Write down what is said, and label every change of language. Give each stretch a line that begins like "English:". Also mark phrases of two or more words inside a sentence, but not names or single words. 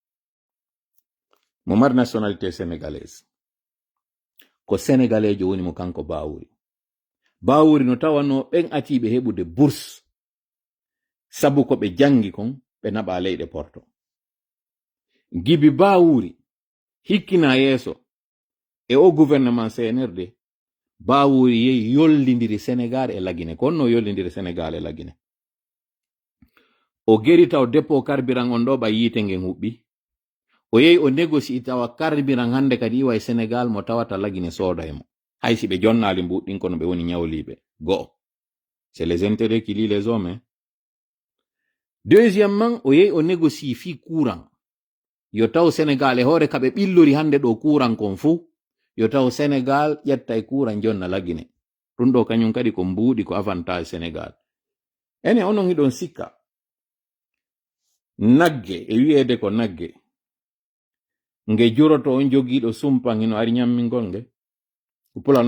Fula: mo mari
French: nationalité sénégalaise
Fula: ko sénégalaise woni mo kanko bawuri no tawano ɓen atiɓe heɓude bourse sabu ko ɓe jangi kon ɓe naɓa leyɗe porto gibi bawuri hikkina yeeso e o gouvernement CNRD bawuri yehi yollidiri Sénégal e Lagine kono no yollidiri Sénégal e Lagine o geri taw
French: dépôt carburant
Fula: on ɗo ɓa yiite ngen huɓɓi o yehi o négocie tawa carburant hande kadi iwa e Sénégal mo tawata Lagine sooda e mo haysi ɓe jonnali mbuɗɗin kono ɓe woni ñawliɓe go'o
French: c'est les intérêts qui lient les hommes
Fula: deuxièmement o yehi o négocie fi courant yo taw Sénégal e hoore kaɓe ɓillori hande ɗo courant kon fuu yo taw Sénégal ƴetta e courant jonna Lagine ɗum ɗo kañum kadi ko mbuuɗi ko avantage Sénégal ene onon hiɗon sikka nagge e wi'ede ko nagge nge juroto on jogiiɗo sumpan hino ari ñammingol nge ko pulal